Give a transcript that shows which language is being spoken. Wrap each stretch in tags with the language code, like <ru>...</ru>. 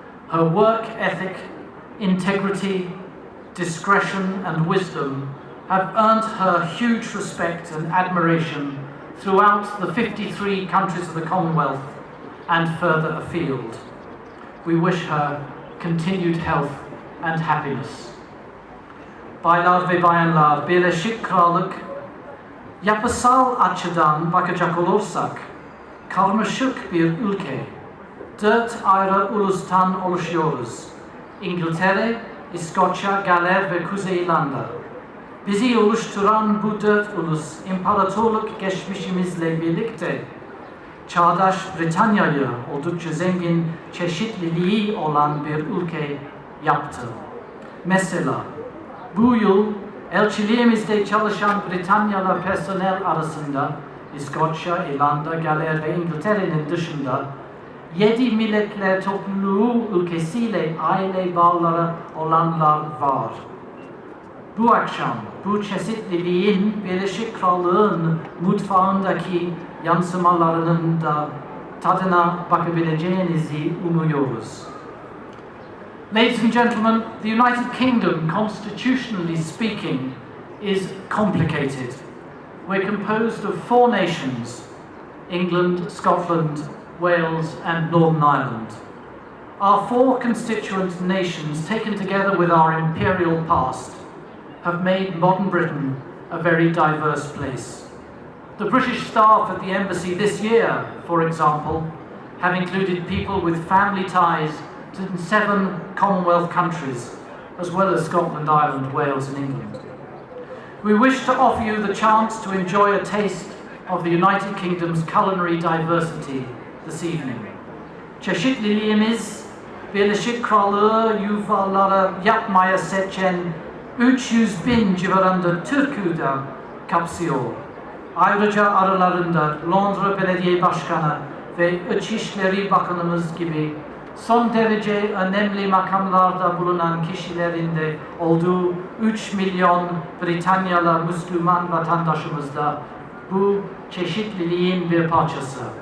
<en>Her work ethic, integrity, discretion and wisdom have earned her huge respect and admiration throughout the 53 countries of the Commonwealth and further afield. We wish her continued health and happiness.</en> <tr>Baylar ve bayanlar, Birleşik Krallık yapısal açıdan bakacak olursak karmaşık bir ülke. 4 ayrı ulustan oluşuyoruz. İngiltere, İskoçya, Galler ve Kuzey İrlanda. Bizi oluşturan bu 4 ulus imparatorluk geçmişimizle birlikte çağdaş Britanya'yı oldukça zengin, çeşitliliği olan bir ülke yaptı. Mesela bu yıl elçiliğimizde çalışan Britanyalı personel arasında İskoçya, İrlanda, Galler ve İngiltere'nin dışında 7 milletler topluluğu ülkesiyle aile bağları olanlar var. Bu akşam bu çeşitliliğin Birleşik Krallığın mutfağındaki yansımalarının da tadına bakabileceğinizi umuyoruz.</tr> <en>Ladies and gentlemen, the United Kingdom, constitutionally speaking, is complicated. We're composed of 4 nations: England, Scotland, Wales and Northern Ireland. Our 4 constituent nations, taken together with our imperial past, have made modern Britain a very diverse place. The British staff at the embassy this year, for example, have included people with family ties to 7 Commonwealth countries, as well as Scotland, Ireland, Wales and England. We wish to offer you the chance to enjoy a taste of the United Kingdom's culinary diversity this evening.</en> <tr>Çeşitliliğimiz, Birleşik Krallığı yuvaları yapmaya seçen 300.000 civarında Türk'ü de kapsıyor. Ayrıca aralarında Londra Belediye Başkanı ve İçişleri Bakanımız gibi son derece önemli makamlarda bulunan kişilerin de olduğu 3 milyon Britanyalı Müslüman vatandaşımız da bu çeşitliliğin bir parçası.</tr>